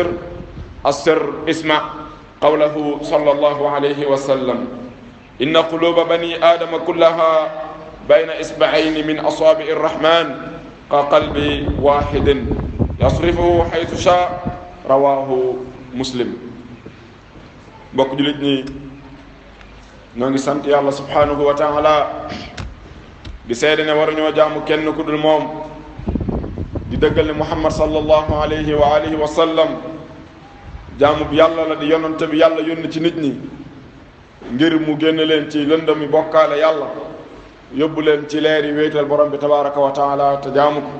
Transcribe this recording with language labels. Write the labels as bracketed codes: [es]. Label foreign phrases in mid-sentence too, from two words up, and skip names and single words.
[ar] السر اسمع قوله صلى الله عليه وسلم: إن قلوب بني آدم كلها بين إصبعين من أصابع الرحمن كقلب واحد يصرفه حيث شاء. رواه Muslim. [wo] mbokk jullit ñi, ñoo ngi sant yàlla [ar] سبحانه وتعالى [wo] di seede ne waruñoo jaamu kenn ku dul moom, di dëggal ne Muhammad [ar] صلى الله عليه وعلى آله وسلم [wo] jaamu bi yàlla la, di yonante bi yàlla yónni ci nit ñi ngir mu génn leen ci lëndami bokkaale yàlla yóbbu leen ci leeri wéetal borom bi [ar] تبارك وتعالى [wo] te jaamu ko.